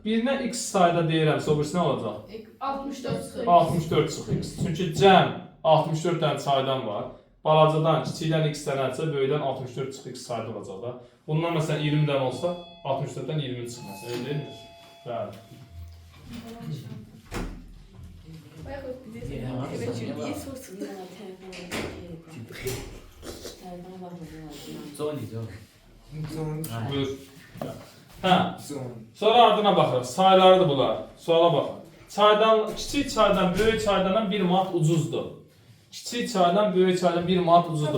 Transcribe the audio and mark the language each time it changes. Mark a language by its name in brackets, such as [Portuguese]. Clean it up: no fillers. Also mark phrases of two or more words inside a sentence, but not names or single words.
[Azerbaijani] Birinə x sayda deyirəmsə, o birisi nə olacaq? 64. 64 çıx x. Çünki cəm 64 dənə çaydan var. Balacadan, kiçikdən x dənədirsə, böyükdən 64 çıx x sayda olacaq da. Bundan məsələn 20 dənə olsa, 64-dən 20 çıxmaz. Elə deyilmi? Bəli. [Turkish] Bayağı evet, iyi sorsun. [Azerbaijani] Zoli. Buyur. Hə. Sonra ardına baxırıq. Saylarıdır bunlar. Suala baxın. Çaydan, kiçik çaydan, böyük çaydan 1 manat ucuzdur. Kiçik çaydan, böyük çaydan 1 manat ucuzdur.